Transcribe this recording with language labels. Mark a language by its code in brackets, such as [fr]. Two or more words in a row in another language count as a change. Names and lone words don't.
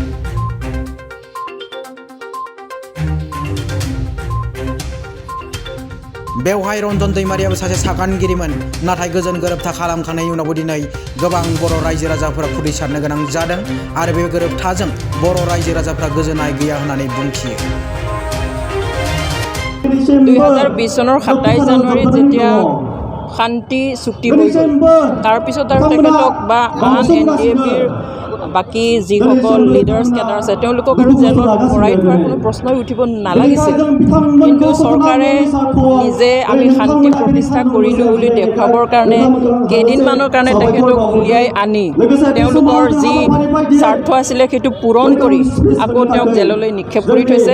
[brx] बेवहाय रन्जन दैमारियाबो सासे सागानगिरिमोन नाथाय गोजोन गोरोबथा खालामखांनायनि उनावबो दिनै गोबां बर' रायजो राजाफोरा खुद्रिसारनो गोनां जादों आरो बे गोरोबथाजों बर' रायजो राजाफोरा गोजोननाय गैया होननानै बुंथियो। [as] 2020 চনৰ 27 জানুৱাৰীত যেতিয়া শান্তি চুক্তি হৈ গ'ল তাৰপিছত আৰু তেখেতক বা আন এনডিএফবিৰ বাকী যিসকল [en] leaders cadre [as] আছে তেওঁলোকক আৰু জেলত ভৰাই থোৱাৰ কোনো প্ৰশ্নই উঠিব নালাগিছিল কিন্তু চৰকাৰে নিজে আমি শান্তি প্ৰতিষ্ঠা কৰিলোঁ বুলি দেখুৱাবৰ কাৰণে কেইদিনমানৰ কাৰণে তেখেতক উলিয়াই আনি তেওঁলোকৰ যি স্বাৰ্থ আছিলে সেইটো পূৰণ কৰি আকৌ তেওঁক জেললৈ নিক্ষেপ কৰি থৈছে।